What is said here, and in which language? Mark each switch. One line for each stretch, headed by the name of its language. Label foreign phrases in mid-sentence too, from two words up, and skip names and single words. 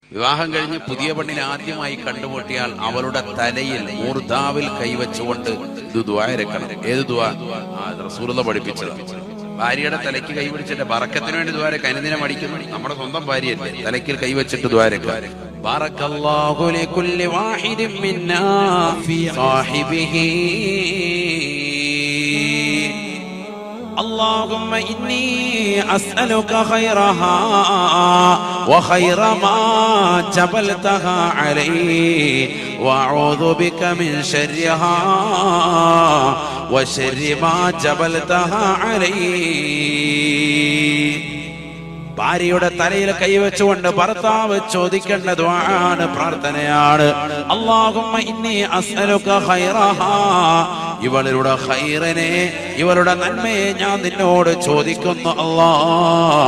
Malayalam: വിവാഹം കഴിഞ്ഞ് പുതിയ പെണ്ണിനെ ആദ്യമായി കണ്ടുമുട്ടിയാൽ അവളുടെ തലയിൽ മൂർധാവിൽ കൈവച്ചുകൊണ്ട് ഇത് ദുആ ഇരക്കണം. ഏത് ദുആ? റസൂലുള്ളാഹി പഠിപ്പിച്ചത്. ഭാര്യയുടെ തലയ്ക്ക് കൈപിടിച്ചിട്ട് ബറക്കത്തിന് വേണ്ടി ദുആ ഇരക്കാൻ. എന്തിനാ മടിക്കുന്നു? നമ്മുടെ സ്വന്തം ഭാര്യയല്ലേ, തലയ്ക്ക് കൈവച്ചിട്ട് ദുആ ഇരക്കാൻ.
Arabic: بارك الله لكل واحد منا في صاحبه اللهم إني أسألك خيرها وخير ما جبلتها عليه وأعوذ بك من شرها وشر ما جبلتها عليه.
Malayalam: ഭാര്യയുടെ തലയിൽ കൈവച്ചുകൊണ്ട് ഭർത്താവ് ചോദിക്കേണ്ട ദുആണ്, പ്രാർത്ഥനയാണ്.
Arabic: اللهم إني أسألك خيرها,
Malayalam: ഇവളുടെ ഖൈറിനെ, ഇവളുടെ നന്മയെ ഞാൻ നിന്നോട് ചോദിക്കുന്നു അല്ലാഹ്.